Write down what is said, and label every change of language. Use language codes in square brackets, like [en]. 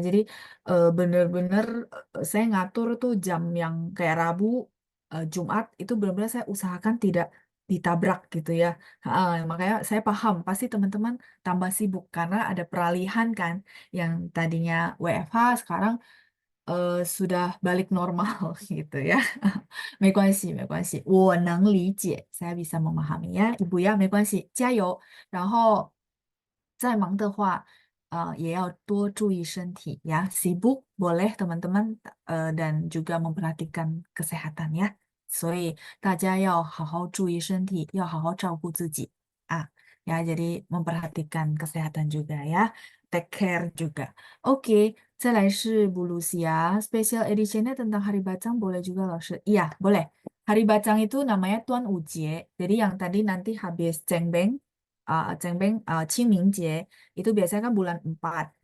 [id] Jadi bener-bener saya ngatur tuh jam yang kayak Rabu, Jumat itu benar-benar saya usahakan tidak ditabrak gitu ya. Makanya saya paham pasti teman-teman tambah sibuk karena ada peralihan kan, yang tadinya WFH sekarang sudah balik normal gitu ya. [zh] 没关系，没关系，我能理解， [id] saya bisa memahami ya, Ibu ya, [zh] 没关系，加油。然后再忙的话，也要多注意身体ya. [id] Sibuk boleh teman-teman dan juga memperhatikan kesehatan ya. [zh] 所以大家要好好注意身体，要好好照顾自己啊。 [id] Ya, jadi memperhatikan kesehatan juga ya. [en] Take care juga. [id] Oke, [zh] 再来是 [id] Bu Lucia. Special editionnya tentang Hari Bacang boleh juga loh. Iya, boleh. Hari Bacang itu namanya Tuan Ujie. Jadi yang tadi nanti habis Cengbeng, Qingminggie, itu biasanya kan bulan 4.